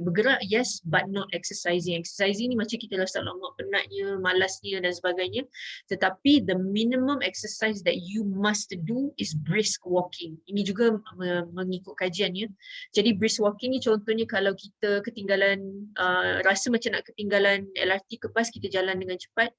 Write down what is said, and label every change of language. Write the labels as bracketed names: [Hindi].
[Malay] Bergerak [English] yes, but not exercising. [Malay] Exercising ni macam kita rasa lama penatnya, malasnya dan sebagainya. Tetapi [English] the minimum exercise that you must do is brisk walking. [Malay] Ini juga mengikut kajiannya. Jadi brisk walking ni contohnya kalau kita ketinggalan, rasa macam nak ketinggalan LRT ke bas, kita jalan dengan cepat.